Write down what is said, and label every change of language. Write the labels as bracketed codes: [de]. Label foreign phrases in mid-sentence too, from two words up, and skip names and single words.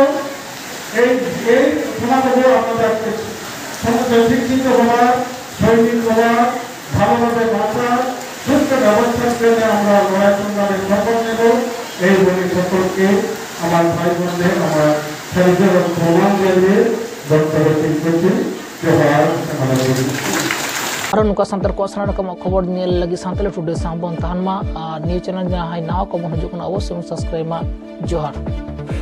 [bn] এই সমাজগুলো আপনাদের সমস্ত শিক্ষিত হওয়ার, সৈনিক হওয়ার, ভালোভাবে বাঁচার সুস্থ ব্যবস্থার জন্য আমরা লড়াই সংগ্রামের শপথ নেব। এই বলে সকলকে আমার ভাই বোনদের আমার শরীরের প্রমাণ জানিয়ে বক্তব্য শেষ করছি। জোহার। [sat] ᱟᱨᱚ ᱱᱚᱝᱠᱟ ᱥᱟᱱᱛᱟᱲ ᱠᱚᱣᱟᱜ ᱥᱟᱱᱟᱢ ᱨᱚᱠᱚᱢ ᱠᱷᱚᱵᱚᱨ ᱧᱮᱞ ᱞᱟᱹᱜᱤᱫ ᱥᱟᱱᱛᱟᱲᱤ ᱴᱩᱰᱮ ᱥᱟᱶ ᱵᱚᱱ ᱛᱟᱦᱮᱱ ᱢᱟ ᱟᱨ ᱱᱤᱭᱩ ᱪᱮᱱᱮᱞ ᱡᱟᱦᱟᱸᱭ ᱱᱟᱣᱟ ᱠᱚᱵᱚᱱ ᱦᱤᱡᱩᱜ ᱠᱟᱱᱟ ᱚᱵᱚᱥᱥᱳᱭ ᱵᱚᱱ ᱥᱟᱵᱥᱠᱨᱟᱭᱤᱵ ᱢᱟ। ᱡᱚᱦᱟᱨ।